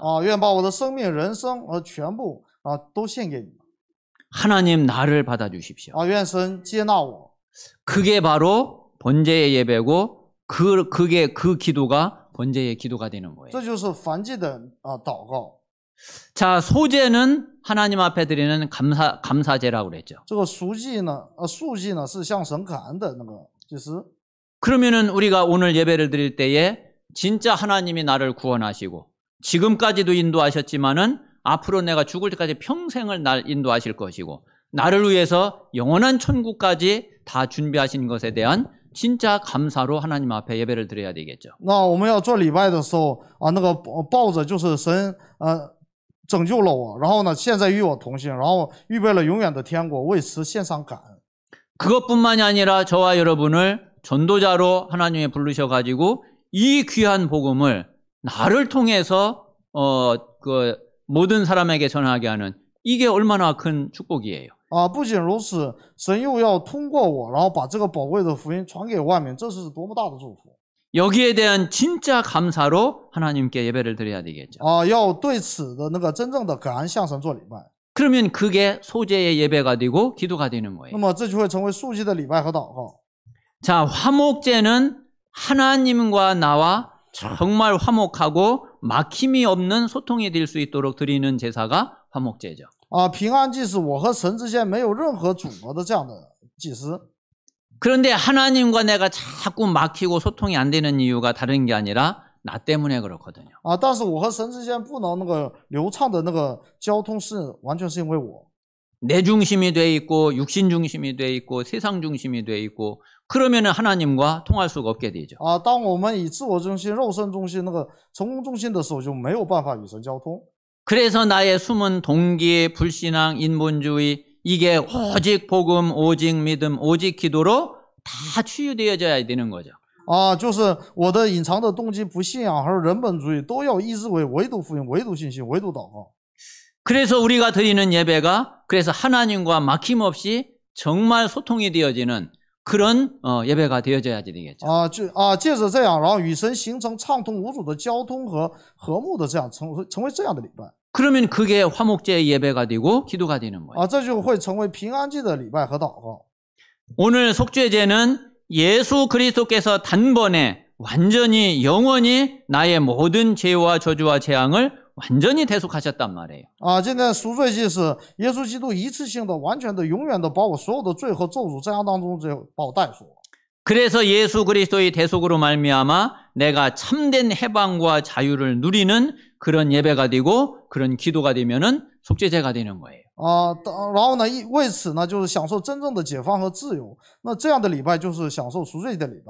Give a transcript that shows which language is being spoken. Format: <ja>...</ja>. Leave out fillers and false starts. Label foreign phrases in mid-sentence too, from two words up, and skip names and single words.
<zh>愿把我的生命、人生全部都献给你。</zh> <ko>하나님 나를 받아주십시오.</ko> <zh>愿神接纳我。</zh> <ko>그게 바로 번제의 예배고 그게 그 기도가 번제의 기도가 되는 거예요.</ko> <zh>这就是燔祭的祷告。</zh> <ko>자, 소제는 하나님 앞에 드리는 감사제라고 그랬죠.</ko> <zh>这个赎祭呢是向神感恩的那个祭司。</zh> <ko>그러면은 우리가 오늘 예배를 드릴 때에 진짜 하나님이 나를 구원하시고 지금까지도 인도하셨지만은 앞으로 내가 죽을 때까지 평생을 날 인도하실 것이고 나를 위해서 영원한 천국까지 다 준비하신 것에 대한 진짜 감사로 하나님 앞에 예배를 드려야 되겠죠.</ko> <zh>那我们要做礼拜的时候那个抱着就是神拯救了我，然后呢现在与我同行，然后预备了永远的天国，为此献上感恩。</zh> <ko>그것뿐만이 아니라 저와 여러분을 전도자로 하나님이 부르셔가지고 이 귀한 복음을 나를 통해서 모든 사람에게 전하게 하는 이게 얼마나 큰 축복이에요.</ko> <zh>不仅如此，神又要通过我，然后把这个宝贵的福音传给万民，这是多么大的祝福！</zh> <ko>여기에 대한 진짜 감사로 하나님께 예배를 드려야 되겠죠.</ko> <zh>要对此的那个真正的感恩向神做礼拜。</zh> <ko>그러면 그게 소제의 예배가 되고 기도가 되는 거예요.</ko> <zh>那么这就会成为赎祭的礼拜和祷告。</zh> <ko>자, 화목제는 하나님과 나와 정말 화목하고 막힘이 없는 소통이 될 수 있도록 드리는 제사가 화목제죠.</ko> <zh>平安祭是我和神之间没有任何阻隔的这样的祭司。</zh> <ko>그런데 하나님과 내가 자꾸 막히고 소통이 안 되는 이유가 다른 게 아니라 나 때문에 그렇거든요.</ko> <zh>但是我和神之间不能那个流畅的那个交通是完全是因为我。</zh> <ko>내 중심이 돼 있고 육신 중심이 돼 있고 세상 중심이 돼 있고 그러면은 하나님과 통할 수가 없게 되죠.</ko> <zh>当我们以自我中心、肉身中心、那个成功中心的时候，就没有办法与神交通。</zh> <ko>그래서 나의 숨은 동기, 불신앙, 인본주의 이게 오직 복음, 오직 믿음, 오직 기도로 다 치유되어져야 되는 거죠.</ko> <zh>就是我的隐藏的动机、不信仰还有人本主义都要医治为唯独福音、唯独信心、唯独祷告。</zh> <ko>그래서 우리가 드리는 예배가 그래서 하나님과 막힘없이 정말 소통이 되어지는 그런 예배가 되어져야 되겠죠.</ko> <zh>借着这样，然后与神形成畅通无阻的交通和和睦的这样成为这样的礼拜。</zh> <ko>그러면 그게 화목제의 예배가 되고 기도가 되는 거예요.</ko> <zh>这就会成为平安祭的礼拜和祷告。</zh> <ko>오늘 속죄제는 예수 그리스도께서 단번에 완전히 영원히 나의 모든 죄와 저주와 재앙을 완전히 대속하셨단 말이에요.</ko> <zh>今天赎罪祭是耶稣基督一次性的、完全的、永远的把我所有的罪和咒诅这样当中把我带出。</zh> <ko>그래서 예수 그리스도의 대속으로 말미암아 내가 참된 해방과 자유를 누리는 그런 예배가 되고 그런 기도가 되면은 속죄제가 되는 거예요.</ko> <zh>然后呢，为此呢，就是享受真正的解放和自由。那这样的礼拜就是享受赎罪的礼拜。</zh>